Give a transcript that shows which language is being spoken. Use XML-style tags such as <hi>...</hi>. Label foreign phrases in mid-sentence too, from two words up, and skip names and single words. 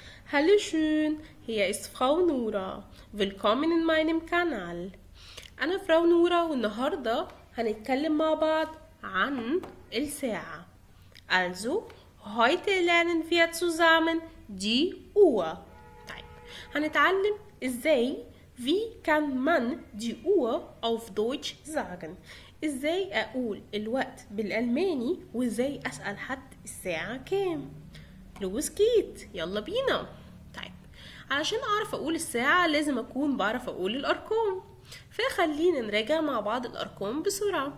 <de>Hallo schön, hier ist Frau Nura. Willkommen in meinem Kanal.</de> <ar>أنا فراو نورا والنهاردة هنتكلم مع بعض عن الساعة.</ar> <de>Also, heute lernen wir zusammen die Uhr.</de> <ar>طيب, هنتعلم ازاي</ar> <de>wie kann man die Uhr auf Deutsch sagen.</de> <ar>ازاي اقول الوقت بالألماني وازاي اسأل حد الساعة كام.</ar> <de>Los geht's,</de> <ar>يلا بينا. طيب، علشان اعرف اقول الساعة لازم اكون بعرف اقول الارقام، فخلينا نراجع مع بعض الارقام بسرعة.</ar>